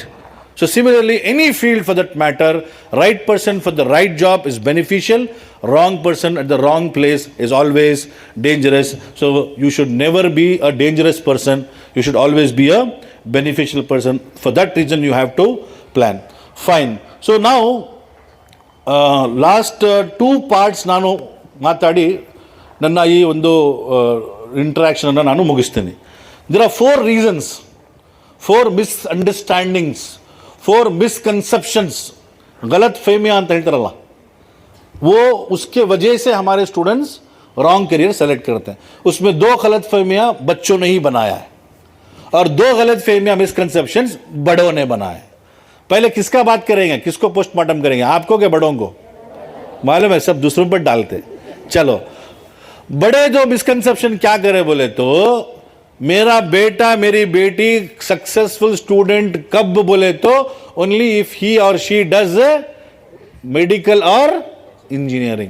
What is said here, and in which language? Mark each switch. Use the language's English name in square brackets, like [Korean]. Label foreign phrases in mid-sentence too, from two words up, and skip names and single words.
[English] So similarly, any field for that matter, right person for the right job is beneficial, wrong person at the wrong place is always dangerous. So you should never be a dangerous person, you should always be a beneficial person. For that reason you have to plan. Fine. So now last two parts [Kannada] ನಾನು ಮಾತಾಡಿ ನನ್ನ ಈ ಒಂದು ಇಂಟ್ರಾಕ್ಷನನ್ನು ನಾನು ಮುಗಿಸ್ತೀನಿ. [English] There are 4 reasons, 4 misunderstandings, 4 misconceptions, [Hindi] गलत फहमियाँ [Kannada] ಅಂತ ಹೇಳ್ತಾರಲ್ಲ, [Hindi] वो उसके वजह से हमारे [English] students wrong career select [Hindi] करते हैं. उसमें 2 गलत फहमियाँ बच्चों ने ही बनाया है और 2 गलत फहमियाँ मिसकंसेप्शंस बड़ों ने बनाए. पहले किसका बात करेंगे, किसको पोस्टमार्टम करेंगे, आपको क्या बड़ों को? मालूम है सब दूसरों पर डालते. चलो, बड़े जो मिसकंसेप्शन क्या करे बोले तो, मेरा बेटा मेरी बेटी [English] successful student [Hindi] कब बोले तो [English] only if he [Hindi] और [English] she does medical [Hindi] और इंजीनियरिंग.